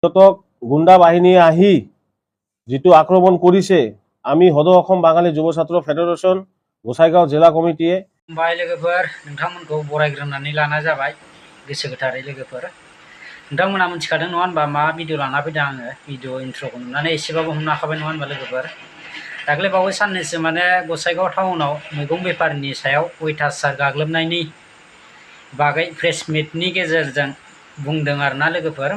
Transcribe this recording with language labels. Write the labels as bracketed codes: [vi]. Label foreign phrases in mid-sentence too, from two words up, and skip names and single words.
[as] পৰ্যটক গুণ্ডা বাহিনীয়ে আহি যিটো আক্ৰমণ কৰিছে, আমি সদৌ অসম বাঙালি যুৱ ছাত্ৰ ফেডাৰেশ্যন গোসাইগাঁও জিলা কমিটিয়ে [brx] खुलुमबाय लोगोफोर, नोंथांमोनखौ बरायग्रोनानै लानाय जाबाय गोसो गोथारै लोगोफोर। नोंथांमोना मिथिखादों नङा होनबा मा भिडिअ लाना फैदों आङो। भिडिअ इन्ट्र'खौ नुनानै एसेबाबो हमनो हाखाबाय नङा होनबा लोगोफोर। दाख्लै बावै साननैसो माने गसाइगाव टाउनाव मैगं बेफारिनि सायाव अयथासार गाग्लोबनायनि बागै प्रेस मिटनि गेजेरजों बुंदों आरोना लोगोफोर।